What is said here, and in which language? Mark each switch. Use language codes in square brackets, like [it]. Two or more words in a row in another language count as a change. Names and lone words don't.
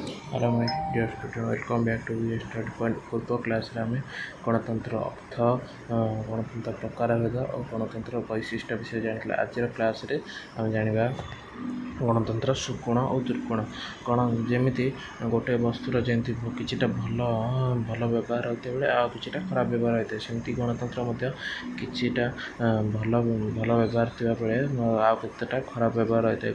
[en] Hello my dear student, welcome back to the study point [or] ପୂର୍ବ କ୍ଲାସ୍ରେ ଆମେ ଗଣତନ୍ତ୍ର ଅର୍ଥ ଗଣତନ୍ତ୍ର ପ୍ରକାରଭେଦ ଓ ଗଣତନ୍ତ୍ର ବୈଶିଷ୍ଟ୍ୟ ବିଷୟରେ ଜାଣିଥିଲେ। ଆଜିର କ୍ଲାସ୍ରେ ଆମେ ଜାଣିବା ଗଣତନ୍ତ୍ର ସୁଗୁଣ ଓ ଦୁର୍ଗୁଣ। ଯେମିତି ଗୋଟେ ବସ୍ତୁର ଯେମିତି କିଛିଟା ଭଲ ବ୍ୟବହାର ହୋଇଥିବା ବେଳେ ଆଉ କିଛିଟା ଖରାପ ବ୍ୟବହାର ହୋଇଥାଏ, ସେମିତି ଗଣତନ୍ତ୍ର ମଧ୍ୟ କିଛିଟା ଭଲ ବ୍ୟବହାର ଥିବା ବେଳେ ଆଉ କେତେଟା ଖରାପ ବ୍ୟବହାର ହୋଇଥାଏ।